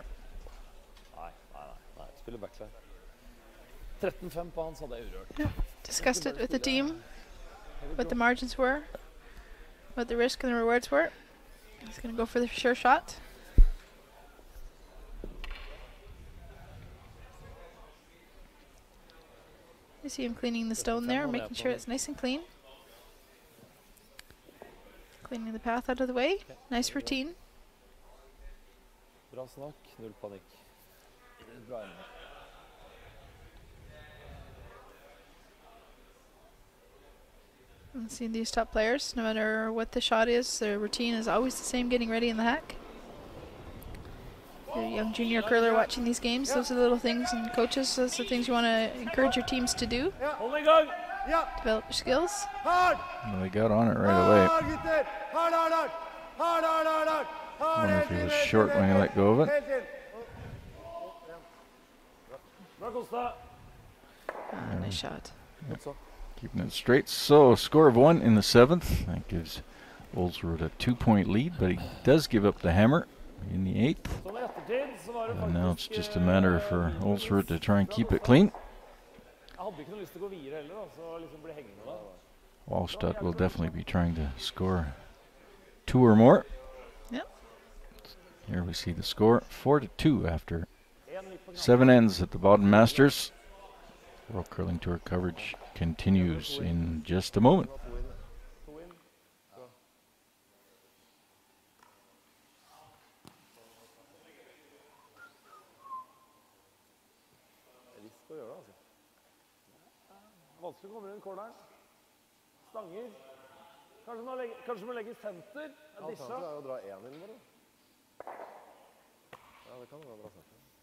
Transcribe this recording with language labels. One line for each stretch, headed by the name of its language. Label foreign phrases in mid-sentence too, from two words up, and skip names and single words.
Norwegian: Nei. Spiller backline. 13-5 på han, så hadde jeg urørt.
English: Discussed it with the team, what the margins were, what the risk and the rewards were. He's going to go for the sure shot. You see him cleaning the stone there, making sure it's nice and clean. Cleaning the path out of the way. Nice routine.
Norwegian: Bra snakk, null panikk. Bra inn.
English: And see these top players, no matter what the shot is, their routine is always the same, getting ready in the hack. You're a young junior curler watching these games, those are the little things, and coaches, those are the things you want to encourage your teams to do,
Norwegian: Hold i gang! Ja,
English: develop your skills.
Norwegian: hard!
English: Well, they got on it right away.
Norwegian: Hard, gutter! Hard, hard, hard! Hard, hard, hard, hard! Hard,
English: Wonder if he
Norwegian: helt
English: was
Norwegian: inn,
English: short when he let go of it.
Norwegian: helt inn. Bra, Kosta.
English: Nice shot. Keeping it straight. So a score of 1 in the 7th. That gives Olsrud a 2-point lead, but he does give up the hammer in the 8th.
Norwegian: Sånn i ettertid, så var det
English: And now it's
Norwegian: faktisk,
English: just a matter for Olsrud to try and keep it clean.
Norwegian: Jeg hadde ikke noe lyst til å gå videre heller, da, så liksom bli hengende da.
English: Wallstadt will definitely be trying to score 2 or more. Yep. Here we see the score, 4-2 after 7 ends at the Baden Masters. World Curling Tour coverage continues in just a moment.
Norwegian: Risk å gjøre det, altså. Vanskelig å komme rundt corneren. Stanger. Kanskje må legge senter. Alternativet er å dra én inn bare. Ja, det kan være bra senter.